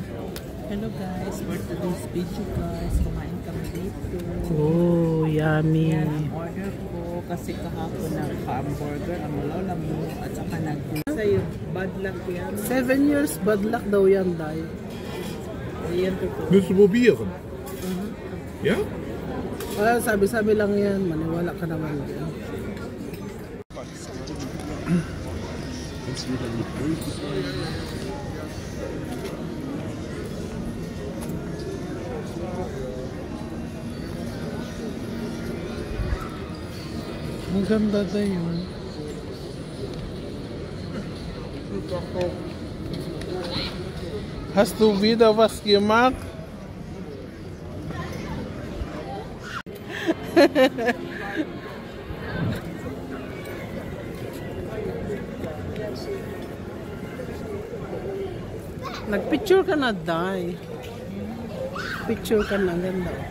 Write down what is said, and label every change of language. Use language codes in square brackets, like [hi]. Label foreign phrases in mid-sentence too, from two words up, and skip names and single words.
[en] Hello guys, for today's video guys, [tl] kumain kami dito. [en] Oh, yummy. [tl] Yan ang order ko kasi kahapon nagpa-hamburger ang lola mo at saka sa'yo, [en] bad luck [tl] yan. 7 years [en] bad luck [tl] daw yan, Day. Yan totoo. [de] Willst du probieren? Ja? [tl] Wala, sabi-sabi lang yan. Maniwala ka naman yan. Ang ganda na yun. [de] Hast du wieder was gemacht? [tl] Nagpicture ka na, Day. Picture ka na, ganda.